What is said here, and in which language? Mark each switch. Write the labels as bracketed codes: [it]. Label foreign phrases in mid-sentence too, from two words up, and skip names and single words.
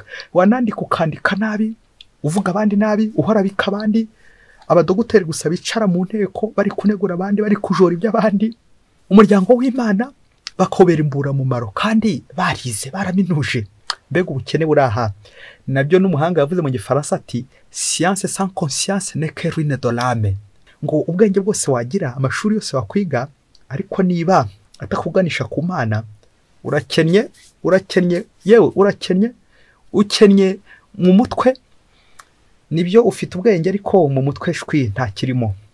[rn] Wanandika ukandika nabi, uvuga abandi nabi, uhora bika abandi. Abadoguteri gusa bicara mu nteko bari kunegura abandi, bari kujora iby'abandi. Umuryango w'Imana bakobera imbura mumaro kandi barize baraminuje. Mbega ubukene buraha. Nabyo n'umuhanga yavuze mu Gifaransa ati, [fr] science sans conscience n'est que ruine de l'âme. [rn] Ngo ubwenge bwose wagira, amashuri yose wakwiga, ariko niba atakuganisha ku Mana, urakennye, yewe urakennye, ukennye mu mutwe. Nibyo ufite ubwenge ariko mu mutwe shwi nta kirimo.